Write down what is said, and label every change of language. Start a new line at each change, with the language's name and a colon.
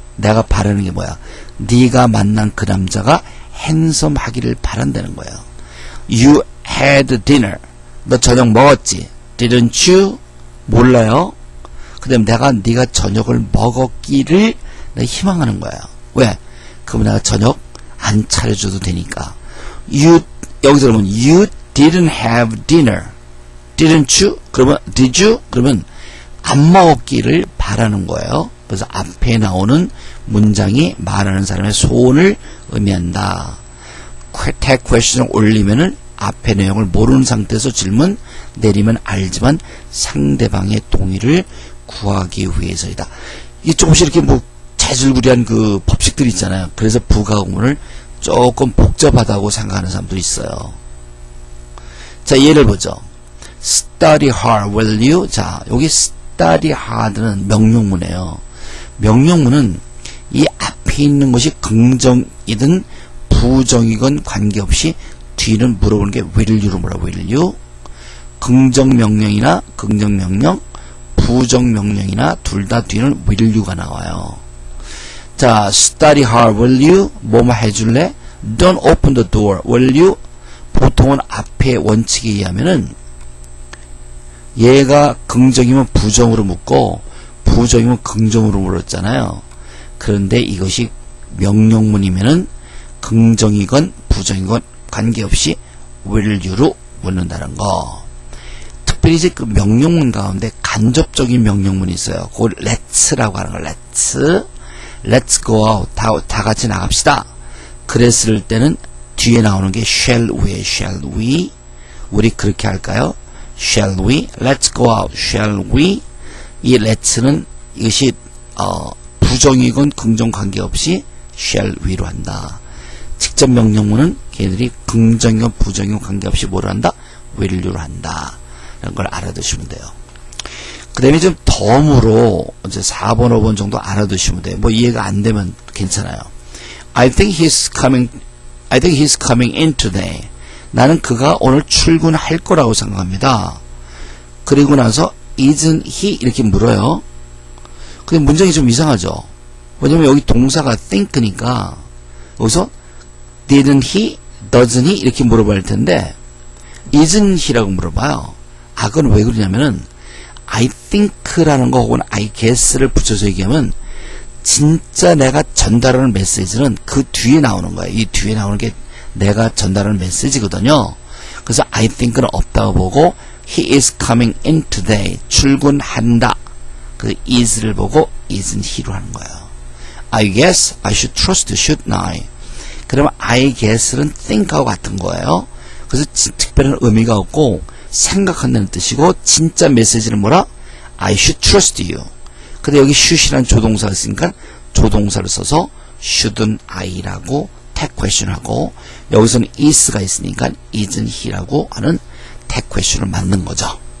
Korean: 내가 바라는 게 뭐야? 네가 만난 그 남자가 핸섬하기를 바란다는 거예요.
English: You had dinner.
Korean: 너 저녁 먹었지?
English: Didn't you?
Korean: 몰라요? 그 다음에 네가 저녁을 먹었기를 내가 희망하는 거야. 왜? 그럼 내가 저녁 안 차려줘도 되니까. 여기서 그러면
English: you didn't have dinner. Didn't you?
Korean: 그러면
English: did you?
Korean: 그러면 안 먹었기를 바라는 거예요. 그래서 앞에 나오는 문장이 말하는 사람의 소원을 의미한다. tag question을 올리면은 앞에 내용을 모르는 상태에서 질문 내리면 알지만 상대방의 동의를 구하기 위해서이다. 이 조금씩 이렇게 뭐 자질구레한 그 법칙들이 있잖아요. 그래서 부가구문을 조금 복잡하다고 생각하는 사람도 있어요. 자, 예를 보죠.
English: Study hard, will you?
Korean: 자, 여기 study hard는 명령문이에요. 명령문은 이 앞에 있는 것이 긍정이든 부정이건 관계없이 뒤는 물어보는 게 will you로 물어.
English: will you?
Korean: 긍정명령이나 긍정명령, 부정명령이나 둘 다 뒤는 will you가 나와요.
English: 자, study hard, will you?
Korean: 뭐뭐 해줄래?
English: Don't open the door, will you?
Korean: 보통은 앞에 원칙에 의하면은 얘가 긍정이면 부정으로 묻고 부정이면 긍정으로 물었잖아요. 그런데 이것이 명령문이면은 긍정이건 부정이건 관계없이 will you로 묻는다는 거. 특별히 이제 그 명령문 가운데 간접적인 명령문이 있어요. 그걸 let's라고 하는 거.
English: let's go out.
Korean: 다 같이 나갑시다. 그랬을 때는 뒤에 나오는 게
English: shall we?
Korean: 우리 그렇게 할까요?
English: shall we? let's go out. shall we?
Korean: 이 let's는 이것이 부정이건 긍정 관계없이 shall we로 한다. 직접 명령문은 걔네들이 긍정이건 부정이건 관계없이 뭐로 한다? will you로 한다. 이런 걸 알아두시면 돼요. 그 다음에 좀 덤으로 이제 4번, 5번 정도 알아두시면 돼요. 뭐 이해가 안 되면 괜찮아요.
English: I think he's coming in today.
Korean: 나는 그가 오늘 출근할 거라고 생각합니다. 그리고 나서
English: isn't he?
Korean: 이렇게 물어요. 근데 문장이 좀 이상하죠. 왜냐면 여기 동사가 think니까 여기서
English: didn't he? doesn't he?
Korean: 이렇게 물어봐야 할 텐데 isn't he라고 물어봐요. 아, 그건 왜 그러냐면은 I think라는 거 혹은 I guess를 붙여서 얘기하면 진짜 내가 전달하는 메시지는 그 뒤에 나오는 거예요. 이 뒤에 나오는 게 내가 전달하는 메시지거든요.
English: 그래서 I think는
Korean: 없다고 보고
English: he is coming in today.
Korean: 출근한다. 그 is를 보고 isn't he로 하는 거예요.
English: I guess I should trust, shouldn't I?
Korean: 그러면 I guess는 think하고 같은 거예요. 그래서 특별한 의미가 없고 생각한다는 뜻이고 진짜 메시지는 뭐라?
English: I should trust you.
Korean: 근데 여기 should이라는 조동사가 있으니까 조동사를 써서 shouldn't I라고 tag question하고 여기서는 is가 있으니까 isn't he라고 하는 tag question을 만든 거죠.